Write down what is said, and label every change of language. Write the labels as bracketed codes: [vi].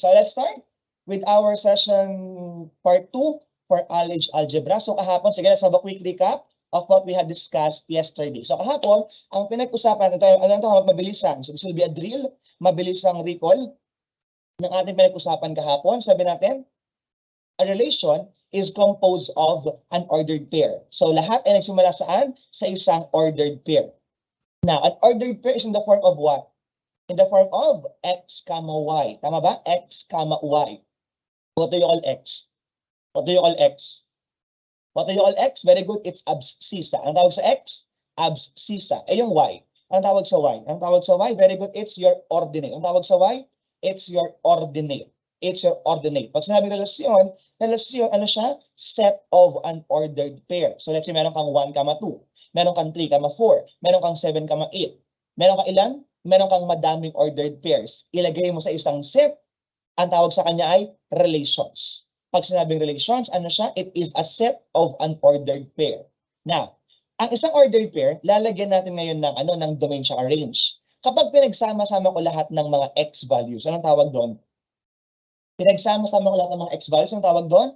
[en] So let's start with our session part 2 for Algebra. So [tl] kahapon, sige, [en] let's have a quick recap of what we had discussed yesterday. [tl] So kahapon, ang pinag-usapan, mabilisan. [en] So this will be a drill, [tl] mabilisang recall ng ating pinag-usapan kahapon. Sabi natin, [en] a relation is composed of an ordered pair. [tl] So lahat ay nagsimula saan? Sa isang ordered pair. [en] Now, an ordered pair is in the form of what? In the form of x, y. [tl] Tama ba? [en] X, y. What do you call x? What do you call x? What do you call x? Very good. It's abscissa. [tl] Ang tawag sa x? [en] Abscissa. [tl] Eh yung y. Ang tawag sa y? [en] Ang tawag sa y? Very good. It's your ordinate. [tl] Ang tawag sa y? [en] It's your ordinate. It's your ordinate. [tl] Pag sinabing relasyon, ano siya? [en] Set of an ordered pair. [tl] So let's say meron kang 1, 2. Meron kang 3, 4. Meron kang 7, 8. Meron kang ilan? Meron kang madaming ordered pairs. Ilagay mo sa isang set. Ang tawag sa kanya ay relations. Pag sinabing relations, ano siya? [en] It is a set of an ordered pair. [tl] Now, ang isang ordered pair, lalagyan natin ngayon ng domain siya, range. Kapag pinagsama-sama ko lahat ng mga x values, anong tawag doon? Pinagsama-sama ko lahat ng mga x values, anong tawag doon?